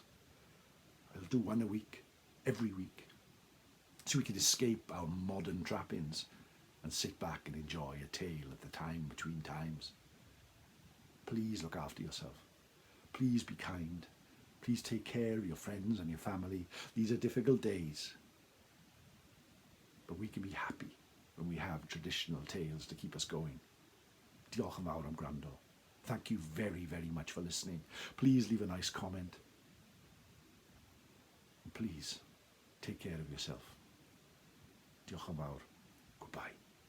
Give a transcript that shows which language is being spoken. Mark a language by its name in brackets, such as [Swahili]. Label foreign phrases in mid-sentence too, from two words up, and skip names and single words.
[English] I'll do one a week, every week, so we can escape our modern trappings and sit back and enjoy a tale at the time between times. Please look after yourself. Please be kind. Please take care of your friends and your family. These are difficult days, but we can be happy when we have traditional tales to keep us going. [Welsh] Diolch yn fawr am gwrando. [English] Thank you very, very much for listening. Please leave a nice comment. And please take care of yourself. [Welsh] Diolch yn fawr. [English] Goodbye.